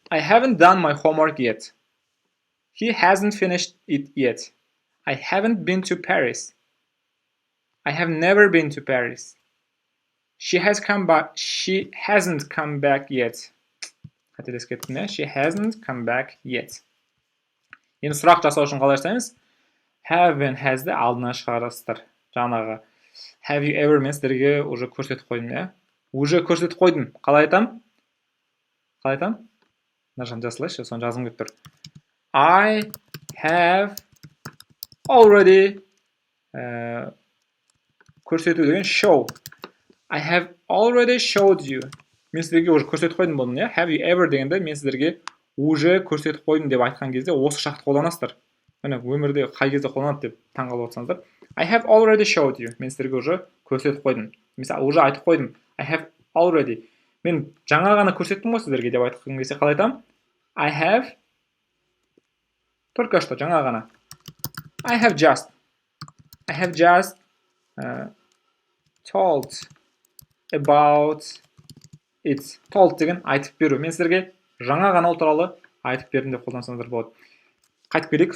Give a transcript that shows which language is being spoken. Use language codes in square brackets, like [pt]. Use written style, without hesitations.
[en] I haven't done my homework yet. He hasn't finished it yet. I haven't been to Paris. I have never been to Paris. She hasn't come back yet. [kk] Қателесіп кеттім, [en] She hasn't come back yet. [kk] Енді сұрақ жасау үшін қалай жасаймыз? Have and has-ді алдына шығарасыздар. Жаңағы have you ever мен сіздерге [ru] уже [kk] көрсетіп қойдым, [ru] Уже [kk] көрсетіп қойдым. Қалай айтам? Нажам жасылайшы, соны жазым кетіп тұр. [en] I have already [kk] көрсету деген [en] show. I have already showed you. [kk] Мен сіздерге [ru] уже [kk] көрсетіп қойдым бұны, Have you ever дегенде мен сіздерге уже көрсетіп қойдым деп айтқан кезде осы шақты қолданасыздар. Міне өмірде қай кезде қолданады деп таңғалып отырсаңыздар. [en] I have already showed you. [kk] Мен сіздерге [ru] уже [kk] көрсетіп қойдым. Мысалы, [ru] уже [kk] айтып қойдым. [en] I have already. [kk] Мен жаңа ғана көрсеттім ғой сіздерге деп айтқан кезде қалай айтам? [en] I have [ru] только что [kk] жаңа ғана. [en] I have just told about it. [kk] Told деген айтып беру. Мен сіздерге жаңа ғана ол туралы айтып бердім деп қолдансаңыздар болады. Қайтып келейік.